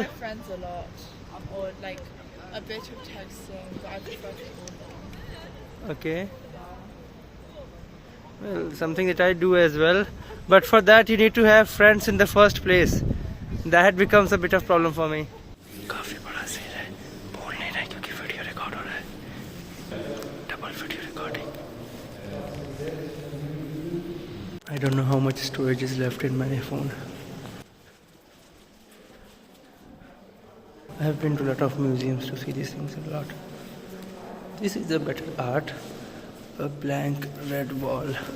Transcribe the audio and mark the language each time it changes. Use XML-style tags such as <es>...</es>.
<en>I call my friends a lot, or like a bit of texting, but I prefer to call them. Okay. Well, something that I do as well, but for that you need to have friends in the first place. That becomes a bit of problem for me.</en> <hi>काफी बड़ा scene है, बोल नहीं रहा क्योंकि video record हो रहा है, double video recording.</hi> <en>I don't know how much storage is left in my phone. I have been to a lot of museums to see these things a lot. This is a better art, a blank red wall.</en>